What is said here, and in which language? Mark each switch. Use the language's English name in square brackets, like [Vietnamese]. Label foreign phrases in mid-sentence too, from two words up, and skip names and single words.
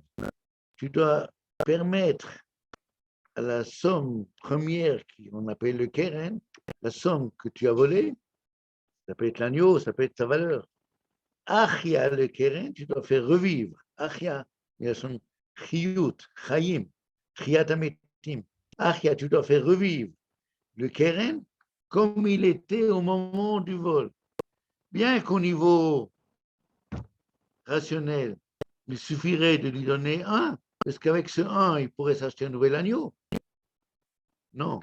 [French] Tu dois permettre à la somme première qu'on appelle le keren, la somme que tu as volée, ça peut être l'agneau, ça peut être sa valeur. Achia le keren, tu dois faire revivre. Achia, il y a son [Hebrew] חיות, חיים, תחיית המתים. [French] Achia, tu dois faire revivre le keren comme il était au moment du vol. Bien qu'au niveau rationnel, il suffirait de lui donner 1, parce qu'avec ce 1, il pourrait s'acheter un nouvel agneau. Non.